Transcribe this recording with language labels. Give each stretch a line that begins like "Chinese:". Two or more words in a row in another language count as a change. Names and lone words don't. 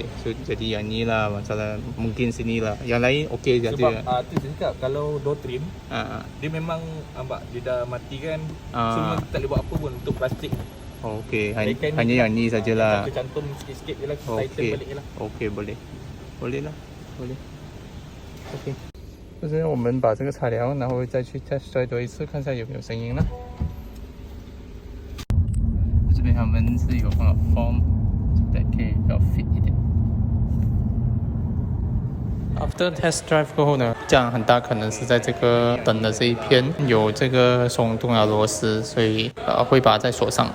Malay: So jadi yang ni lah masalah, mungkin sini lah. Yang lain okey je. Sebab tu saya cakap kalau
English: door trim,
Malay: dia memang dia dah mati kan. So memang tak boleh buat apa pun untuk plastik. Okey, hanya yang ni sajalah. Kita cantum sikit-sikit je lah, kita tighten balik je lah. Okey, boleh lah.
Chinese: OK， 就现在我们把这个拆了，然后再去
English: test drive
Chinese: 多一次，看一下有没有声音了。这边他们是有放了 form， 可以比较 fit 一点。
English: After test drive
Chinese: 过后呢，这样很大可能是在这个灯的这一片有这个松动的螺丝，所以会把它再锁上。